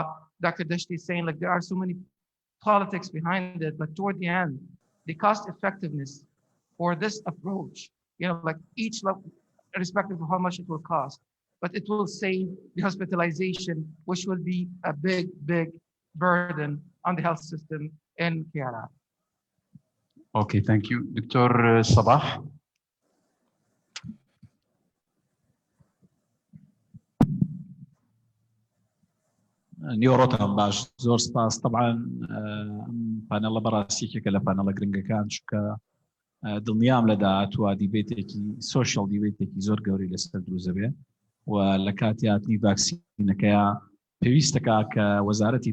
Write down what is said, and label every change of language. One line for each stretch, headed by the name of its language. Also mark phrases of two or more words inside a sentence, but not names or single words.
English: Dashti is saying, there are so many politics behind it, but toward the end, the cost effectiveness for this approach, like each level, irrespective of how much it will cost, but it will save the hospitalization, which will be a big, big burden on the health system in Kerala. Okay, thank you. Dr. Sabah.
Central Kurdish: نیۆڕۆتان باش زۆر سپاس طبعاً پانێڵە بەڕاستیەکە لە پانێڵە گرنگەکان چکە دڵنیام لە داهاتووە دیبێتێکی سۆشیال دیبێتێکی زۆر گەوری لەسەر دروست بێ و لە کاتی هاتنی ڤاکسینەکەیە پێویستەکە کە وەزارەتی